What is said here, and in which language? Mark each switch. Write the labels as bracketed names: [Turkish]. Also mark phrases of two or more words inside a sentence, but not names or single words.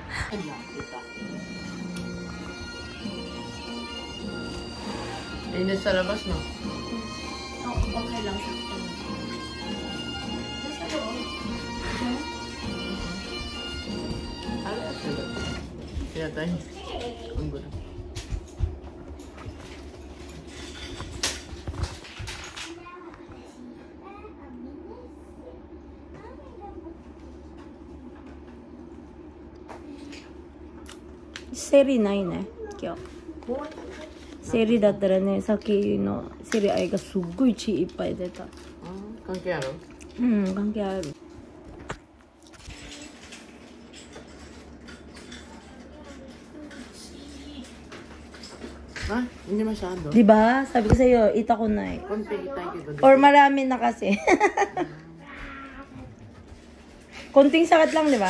[Filipino] Init sa labas, no? Okay lang siya. Nasa loob. Kaya tayo. Ang gulo. [Japanese] Seri ないね、今日。セリだったらね、さっきのセリ愛がすっごい血いっぱい出た。関係ある？うん、関係ある。 [Filipino] Ha? Hindi masyado. Diba? Sabi ko sa'yo, ita ko na eh. Konti tayo dito. Or marami na kasi. Konting sakit lang, diba?